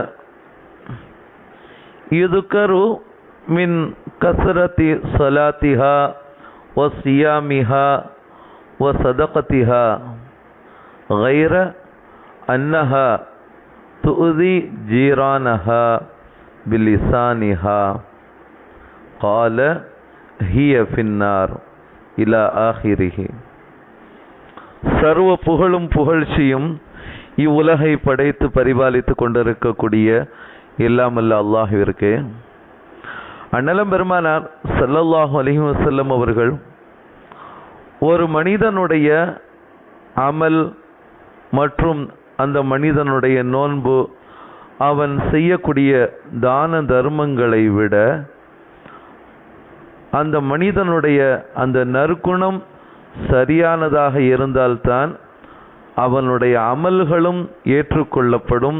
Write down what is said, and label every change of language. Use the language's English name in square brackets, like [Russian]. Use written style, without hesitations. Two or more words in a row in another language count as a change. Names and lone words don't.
[Arabic] يذكر من كثرة صلاتها وصيامها وصدقتها غير أنها تؤذي جيرانها بلسانها قال هي في النار إلى آخره. [Tamil] சர்வ புகழும் புகழ்ச்சியும் இவ்வுலகை படைத்து பரிபாலித்து கொண்டிருக்கக்கூடிய எல்லாமல்ல அல்லாஹ்விற்கு. அண்ணலம் பெருமானார் [Arabic] صلى الله عليه وسلم [Tamil] அவர்கள் ஒரு மனிதனுடைய அமல் மற்றும் அந்த மனிதனுடைய நோன்பு, அவன் செய்யக்கூடிய தான தர்மங்களை விட அந்த மனிதனுடைய அந்த நற்குணம் சரியானதாக இருந்தால்தான் அவனுடைய அமல்களும் ஏற்றுக்கொள்ளப்படும்.